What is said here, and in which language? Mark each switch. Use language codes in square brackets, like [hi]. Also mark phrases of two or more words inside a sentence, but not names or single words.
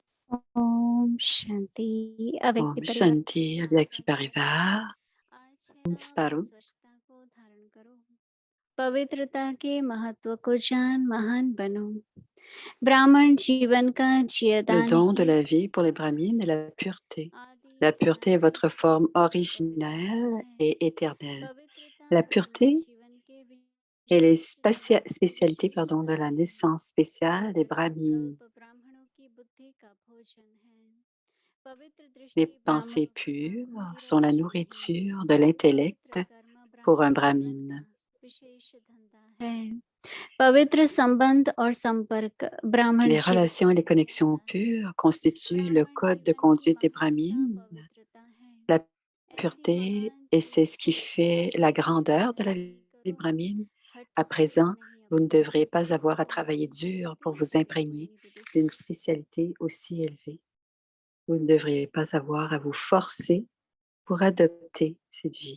[hi] ओम शांति Om अव्यक्ति परिवार Shanti, Avyakti Parivar, आज है Sparu. स्वच्छता को धारण करो पवित्रता के महत्व को जान महान बनो ब्राह्मण जीवन का [fr] Le [hi] जियदान [fr] don de [hi] ही [fr] la vie pour les brahmines est la pureté. La [hi] आदि [fr] pureté est [hi] अनादि [fr] votre [hi] से [fr] forme [hi] परिपूर्ण [fr] originelle [hi] है [fr] et éternelle. [hi] पवित्रता [fr] La [hi] मानव [fr] pureté [hi] जीवन के [fr] est les [hi] विशेष [fr] spécialités [hi] विशेष [fr] de la [hi] है [fr] naissance spéciale des [hi] पवित्र [fr] brahmines. [hi] संकल्प ब्राह्मणों की बुद्धि का भोजन है पवित्र [fr] Les [hi] दृष्टि [fr] pensées [hi] ब्राह्मणों [fr] pures [hi] की [fr] sont la [hi] रक्षा है [fr] nourriture de [hi] पवित्र [fr] l'intellect [hi] कर्म [fr] pour un [hi] ब्राह्मण जीवन का [fr] brahmine. [hi] विशेष धंधा है पवित्र संबंध और संपर्क ब्राह्मण [fr] Les [hi] जीवन [fr] relations et [hi] का [fr] les connexions [hi] देवता है [fr] pures constituent le [hi] ब्राह्मण [fr] code de [hi] जीवन की [fr] conduite des [hi] महानता [fr] brahmines. [hi] पवित्रता है [fr] La [hi] ऐसी [fr] pureté, [hi] महान [fr] et c'est [hi] चीज [fr] ce qui [hi] को [fr] fait [hi] त्याग [fr] la [hi] कर [fr] grandeur de la [hi] नहीं [fr] vie [hi] करो [fr] brahmine. [hi] हट [fr] À [hi] से [fr] présent, [hi] नहीं [fr] vous ne [hi] अपनाओ [fr] devrez pas avoir à [hi] ओम [fr] travailler dur pour [hi] शांति [fr] vous imprégner [hi] मोहिनी दीदी [fr] d'une spécialité aussi élevée. Vous ne devriez pas avoir à vous forcer pour adopter cette vie.